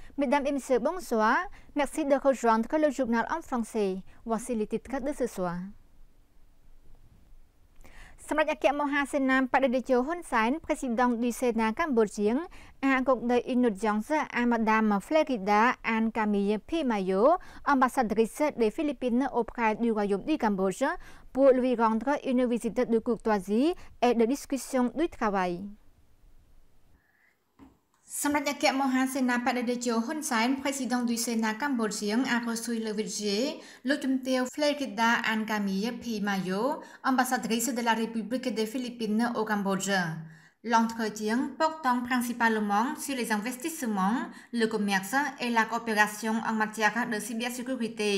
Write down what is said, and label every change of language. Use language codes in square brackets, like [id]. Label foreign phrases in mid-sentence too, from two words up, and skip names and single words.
[fr] Mesdames et messieurs, bonsoir. Merci de rejoindre le journal en français. Voici les titres de ce soir. សម្ដេចអគ្គមហាសេនាបតីតេជោហ៊ុនសែន président du Sénat cambodgien a accordé une audience à Madame Florida Anne Camille Pimayo, ambassadrice des Philippines auprès du Royaume du Cambodge, pour lui rendre une visite de courtoisie et de discussion du travail. សម្ដេចអគ្គមហាសេនាបតីតេជោហ៊ុនសែន président du Sénat cambodgien a reçu le budget le Chumteo Florida Anne Camille Pimayo, ambassadrice de la République des Philippines au Cambodge. L'entretien portant principalement sur les investissements, le commerce et la coopération en matière de cybersécurité.